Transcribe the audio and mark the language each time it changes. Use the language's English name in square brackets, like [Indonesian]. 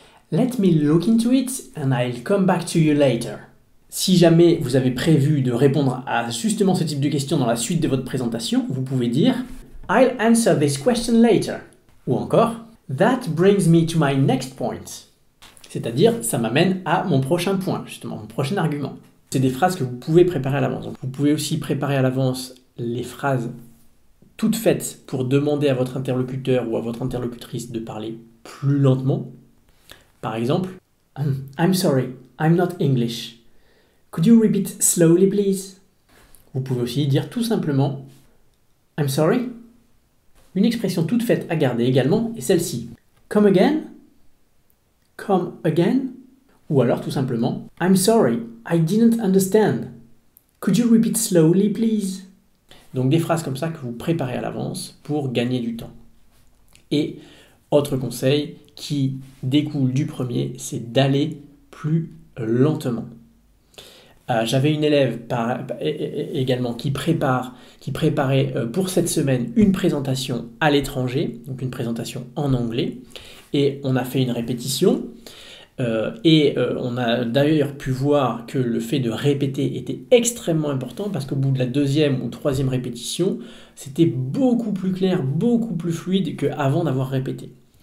[English] Let me look into it and I'll come back to you later. [French] Si jamais vous avez prévu de répondre à justement ce type de question dans la suite de votre présentation, vous pouvez dire [English] I'll answer this question later. [French] Ou encore [English] That brings me to my next point. [French] C'est-à-dire, ça m'amène à mon prochain point, justement, mon prochain argument. C'est des phrases que vous pouvez préparer à l'avance. Donc, vous pouvez aussi préparer à l'avance les phrases toutes faites pour demander à votre interlocuteur ou à votre interlocutrice de parler plus lentement. Par exemple, [English] I'm sorry, I'm not English. Could you repeat slowly, please? [French] Vous pouvez aussi dire tout simplement [English] I'm sorry. [French] Une expression toute faite à garder également est celle-ci. [English] Come again? Come again? [French] Ou alors tout simplement [English] I'm sorry, I didn't understand. Could you repeat slowly, please? [French] Donc des phrases comme ça que vous préparez à l'avance pour gagner du temps. Et autre conseil qui découle du premier, c'est d'aller plus lentement. J'avais une élève également qui préparait pour cette semaine une présentation à l'étranger, donc une présentation en anglais, et on a fait une répétition, on a d'ailleurs pu voir que le fait de répéter était extrêmement important parce qu'au bout de la deuxième ou troisième répétition, c'était beaucoup plus clair, beaucoup plus fluide qu'avant d'avoir répété.